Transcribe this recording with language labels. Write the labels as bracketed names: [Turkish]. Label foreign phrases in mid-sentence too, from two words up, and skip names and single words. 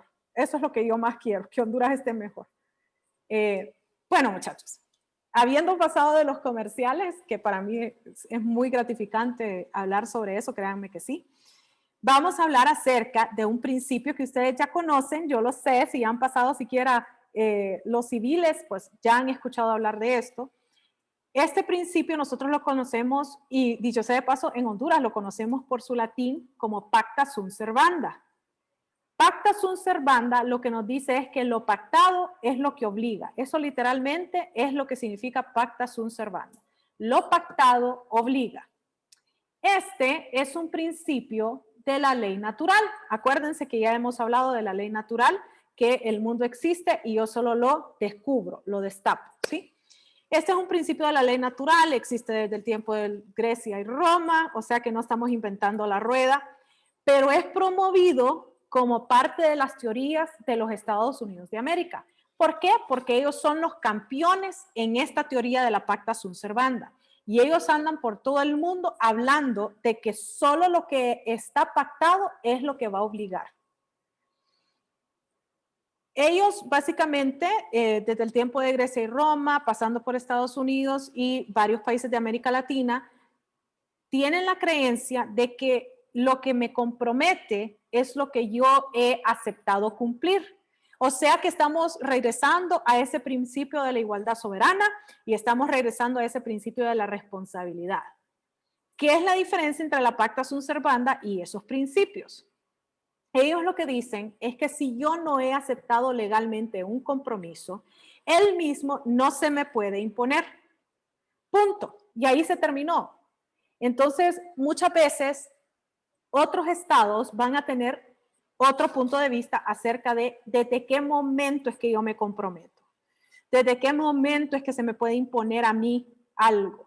[Spanish] Eso es lo que yo más quiero, que Honduras esté mejor. Bueno, muchachos, habiendo pasado de los comerciales, que para mí es muy gratificante hablar sobre eso, créanme que sí, vamos a hablar acerca de un principio que ustedes ya conocen, yo lo sé, si han pasado siquiera los civiles, pues ya han escuchado hablar de esto. Este principio nosotros lo conocemos, y dicho sea de paso, en Honduras lo conocemos por su latín como [Latin] pacta sunt servanda. Pacta sunt servanda [Spanish] lo que nos dice es que lo pactado es lo que obliga. Eso literalmente es lo que significa [Latin] pacta sunt servanda. [Spanish] Lo pactado obliga. Este es un principio de la ley natural. Acuérdense que ya hemos hablado de la ley natural, que el mundo existe y yo solo lo descubro, lo destapo, ¿sí? Este es un principio de la ley natural, existe desde el tiempo de Grecia y Roma, o sea que no estamos inventando la rueda, pero es promovido como parte de las teorías de los Estados Unidos de América. ¿Por qué? Porque ellos son los campeones en esta teoría de la [Latin] pacta sunt servanda. [Spanish] Y ellos andan por todo el mundo hablando de que solo lo que está pactado es lo que va a obligar. Ellos básicamente, desde el tiempo de Grecia y Roma, pasando por Estados Unidos y varios países de América Latina, tienen la creencia de que lo que me compromete es lo que yo he aceptado cumplir. O sea que estamos regresando a ese principio de la igualdad soberana y estamos regresando a ese principio de la responsabilidad. ¿Qué es la diferencia entre la [Latin] pacta sunt servanda [Spanish] y esos principios? Ellos lo que dicen es que si yo no he aceptado legalmente un compromiso, él mismo no se me puede imponer. Punto. Y ahí se terminó. Entonces, muchas veces otros estados van a tener otro punto de vista acerca de desde qué momento es que yo me comprometo, desde qué momento es que se me puede imponer a mí algo.